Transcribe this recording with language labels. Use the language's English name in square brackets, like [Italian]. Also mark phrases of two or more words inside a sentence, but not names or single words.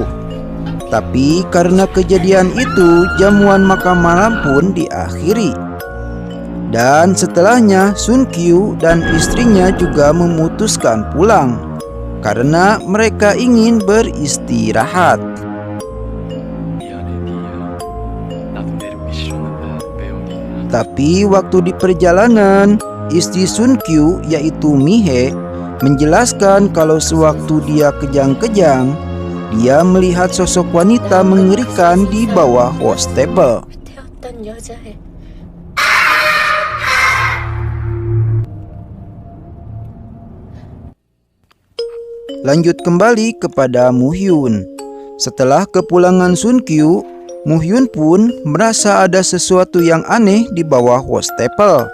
[Indonesian] Tapi karena kejadian itu jamuan makan malam pun diakhiri. Dan setelahnya Sun Kyu dan istrinya juga memutuskan pulang karena mereka ingin beristirahat. [Korean] 미안해, 미야. 나도 내려오기 싫었는데 매형이. [Indonesian] Tapi waktu di perjalanan, istri Sun Kyu yaitu Mihe menjelaskan kalau sewaktu dia kejang-kejang, dia melihat sosok wanita mengerikan di bawah wastafel. [Korean] 태웠던 여자애. [Indonesian] Lanjut kembali kepada Muhyun. Setelah kepulangan Sun Kyu, Muhyun pun merasa ada sesuatu yang aneh di bawah wastafel.